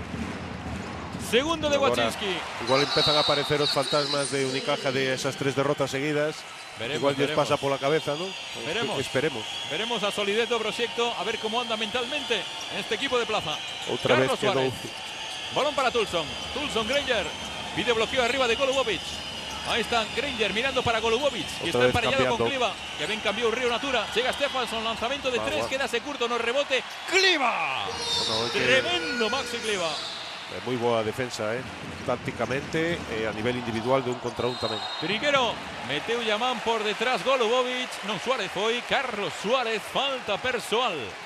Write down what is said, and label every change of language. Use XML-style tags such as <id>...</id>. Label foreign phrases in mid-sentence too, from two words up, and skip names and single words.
<gl>Segundo de Wacinski. Igual empezan a aparecer os fantasmas de Unicaja</gl> <es>de esas</es> <gl>3 derrotas seguidas.</gl> <es>Igual les pasa por la cabeza, ¿no? Esperemos.</es> <gl>Veremos a solidez do proxecto, a ver cómo anda mentalmente este equipo de plaza. Outra vez quedou. Balón para Tulson. Granger.</gl> <es>Pide bloqueo arriba de Golubovic. Ahí está Granger mirando para Golubovic, que está emparellado con Kliva, que bien cambió Río Natura. Llega Stefansson, lanzamiento de</es> <gl>3, quedase curto, no rebote. ¡Kliva! Tremendo Maxi Kliva. Moi boa defensa, tácticamente, a nivel individual de un contra un tamén. Triguero, meteu Yaman por detrás, Golubovic, non Suárez foi, Carlos Suárez, falta persoal.</gl>